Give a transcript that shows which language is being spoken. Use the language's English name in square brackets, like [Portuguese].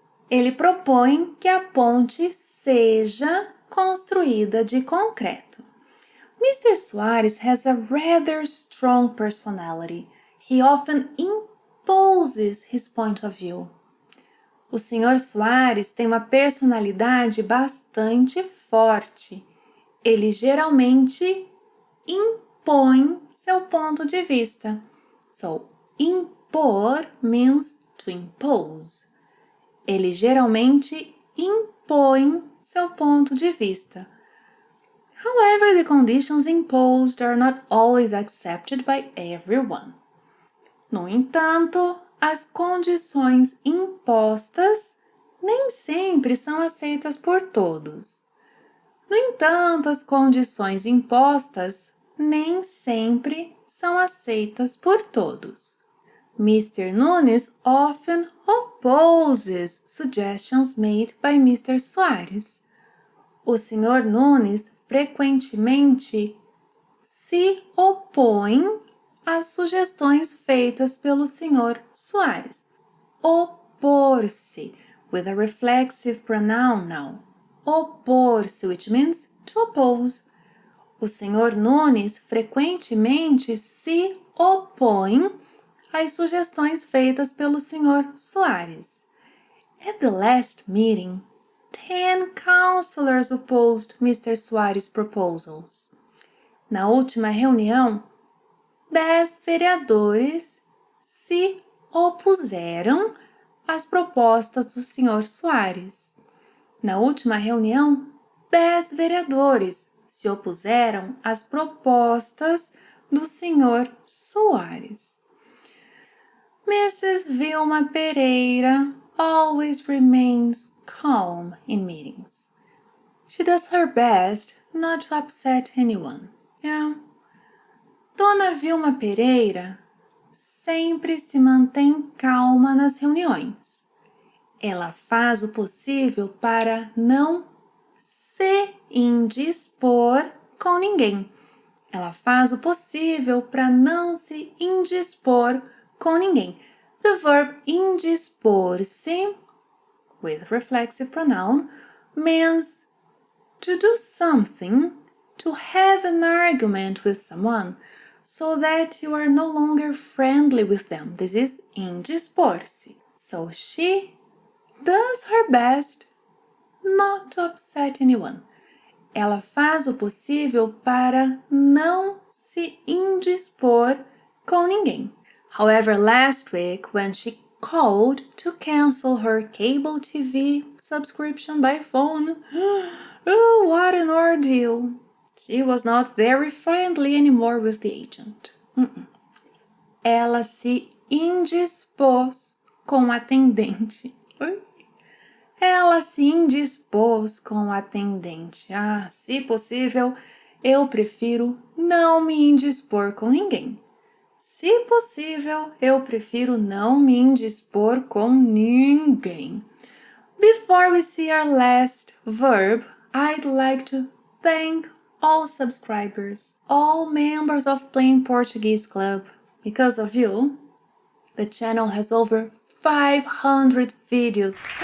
[Portuguese] Ele propõe que a ponte seja construída de concreto. [English] Mr. Soares has a rather strong personality. He often imposes his point of view. [Portuguese] O Sr. Soares tem uma personalidade bastante forte. Ele geralmente impõe seu ponto de vista. [English] So, impor means to impose. [Portuguese] Ele geralmente impõe seu ponto de vista. [English] However, the conditions imposed are not always accepted by everyone. [Portuguese] No entanto, as condições impostas nem sempre são aceitas por todos. No entanto, as condições impostas nem sempre são aceitas por todos. [English] Mr. Nunes often opposes suggestions made by Mr. [Portuguese] Soares. O Sr. Nunes frequentemente se opõe às sugestões feitas pelo Sr. Soares. [English] Opor-se, with a reflexive pronoun now. Opor-se, which means to oppose. [Portuguese] O Sr. Nunes frequentemente se opõe às sugestões feitas pelo Sr. Soares. [English] At the last meeting, 10 councillors opposed Mr. Soares' proposals. [Portuguese] Na última reunião, 10 vereadores se opuseram às propostas do Sr. Soares. Na última reunião, 10 vereadores se opuseram às propostas do Sr. [English] Soares. Mrs. Vilma Pereira always remains calm in meetings. She does her best not to upset anyone. [Portuguese] Dona Vilma Pereira sempre se mantém calma nas reuniões. Ela faz o possível para não se indispor com ninguém. Ela faz o possível para não se indispor com ninguém. [English] The verb indispor-se, with reflexive pronoun, means to do something, to have an argument with someone, so that you are no longer friendly with them. This is indispor-se. So she does her best not to upset anyone. [Portuguese] Ela faz o possível para não se indispor com ninguém. [English] However, last week, when she called to cancel her cable TV subscription by phone, oh, what an ordeal! She was not very friendly anymore with the agent. [Portuguese] Ela se indispôs com a atendente. Ela se indispôs com a atendente. Ah, se possível, eu prefiro não me indispor com ninguém. Se possível, eu prefiro não me indispor com ninguém. [English] Before we see our last verb, I'd like to thank all subscribers, all members of Plain Portuguese Club. Because of you, the channel has over 500 videos.